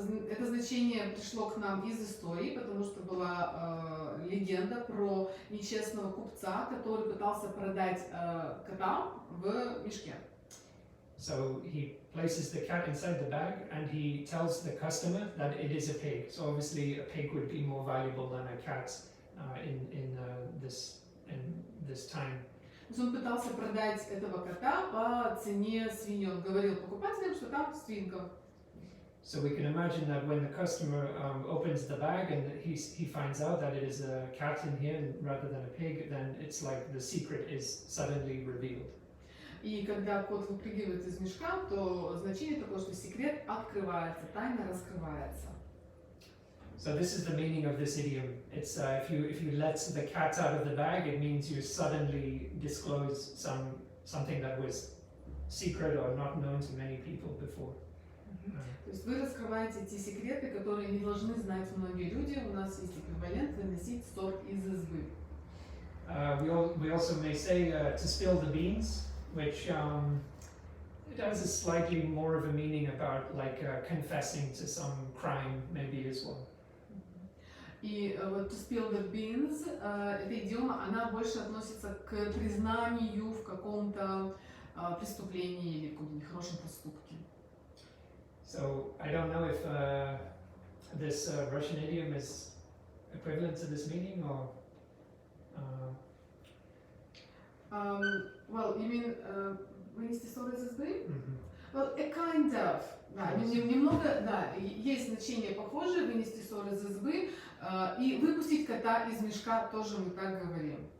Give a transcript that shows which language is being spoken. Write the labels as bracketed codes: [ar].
[ru] Это значение пришло к нам из истории, потому что была легенда про нечестного купца, который пытался продать кота в мешке. [en] So he places the cat inside the bag and he tells the customer that it is a pig. So obviously a pig would be more valuable than a cat in this time. [ru] Он пытался продать этого кота по цене свиньи. Он говорил покупателям, что там свинка. [en] So we can imagine that when the customer opens the bag and he finds out that it is a cat in here rather than a pig, then it's like the secret is suddenly revealed. [ru] И когда кот выпрыгивает из мешка, то значение такое, что секрет открывается, тайна раскрывается. [en] So this is the meaning of this idiom. It's if you let the cat out of the bag, it means you suddenly disclose something that was secret or not known to many people before. [ru] То есть вы раскрываете те секреты, которые не должны знать многие люди. У нас есть эквивалент выносить ссор из избы. [en] We also may say to spill the beans, which it has a slightly more of a meaning about like confessing to some crime maybe as well. [ru] И вот [en] to spill the beans, [ru] эта идиома, она больше относится к признанию в каком-то преступлении или каком-то нехорошем поступке. [en] So I don't know if this Russian idiom is equivalent to this meaning or. Well, you mean [ru] вынести ссор из избы? [en] Well, a kind of. [ru] Да, немного, да, есть значение похожее, вынести ссор из избы, и выпустить кота из мешка тоже мы так говорим.